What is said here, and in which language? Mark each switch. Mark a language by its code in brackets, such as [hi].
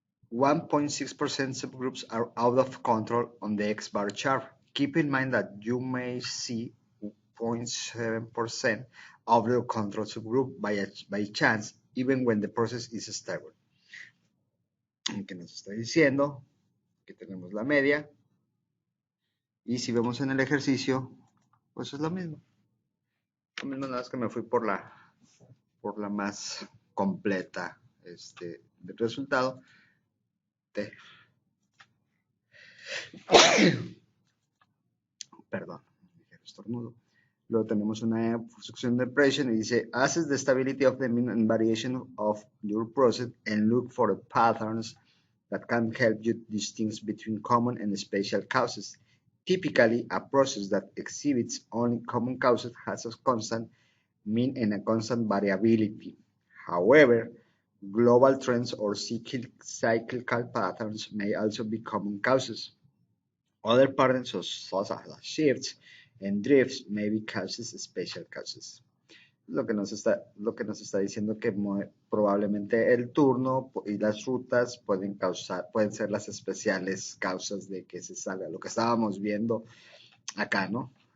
[en] 1.6% subgroups are out of control on the X-bar chart. Keep in mind that you may see 0.7% of the control subgroup by chance, even when the process is stable. [es] Que nos está diciendo que tenemos la media, y si vemos en el ejercicio, pues es lo mismo. Lo mismo, nada más que me fui por la más completa del resultado. Perdón, estornudo. Luego tenemos una función de pressure y dice, [en] assess the stability of the mean and variation of your process and look for patterns that can help you distinguish between common and special causes. Typically, a process that exhibits only common causes has a constant mean and a constant variability. However, global trends or cyclical patterns may also be common causes. Other patterns, such as shifts and drifts, may be causes, special causes. [es] Lo que nos está diciendo que probablemente el turno y las rutas pueden ser las especiales causas de que se salga. Lo que estábamos viendo acá, ¿no?